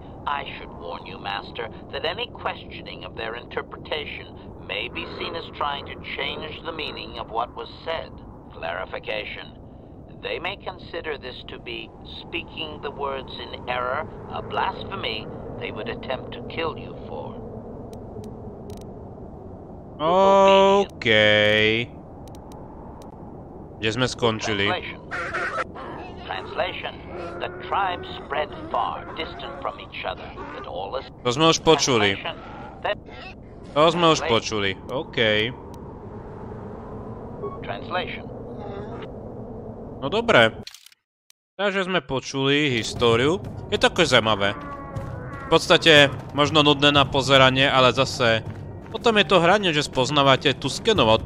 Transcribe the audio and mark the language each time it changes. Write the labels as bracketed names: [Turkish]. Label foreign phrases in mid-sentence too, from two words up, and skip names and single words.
[English] I should warn you, Master, that any questioning of their interpretation may be seen as trying to change the meaning of what was said. Clarification. They may consider this to be speaking the words in error, a blasphemy they would attempt to kill you for. Okay. [Slovak] Kde sme skončili? [English] Translation. The tribes spread far, distant from each other, but all is... [Slovak] To sme už počuli. To sme už počuli. OK. [English] Translation. [Slovak] No dobre. Takže sme počuli históriu. Je to akož zaujímavé. V podstate možno nudné na pozeranie, ale zase potom je to hranie, že spoznávate Tuskenov.